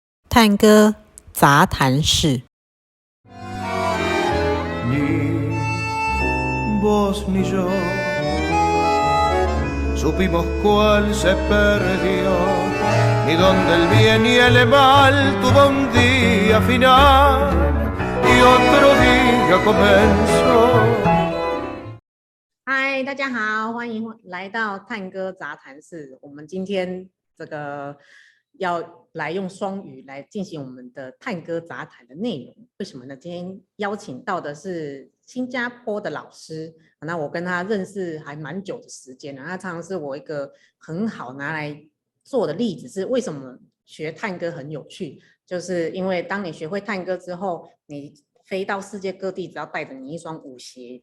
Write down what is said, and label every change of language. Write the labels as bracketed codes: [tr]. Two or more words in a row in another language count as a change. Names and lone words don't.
[zh] 探戈杂谈室。 [es] Ni vos ni yo supimos cuál se perdió, ni dónde el bien y el mal tuvo un día final y otro día comenzó. [zh] 嗨，大家好，欢迎来到探戈杂谈室。我们今天要来用双语来进行我们的探戈杂谈的内容。为什么呢？今天邀请到的是新加坡的老师，那我跟他认识还蛮久的时间了。他常常是我一个很好拿来做的例子，是为什么学探戈很有趣，就是因为当你学会探戈之后，你飞到世界各地，只要带着你一双舞鞋。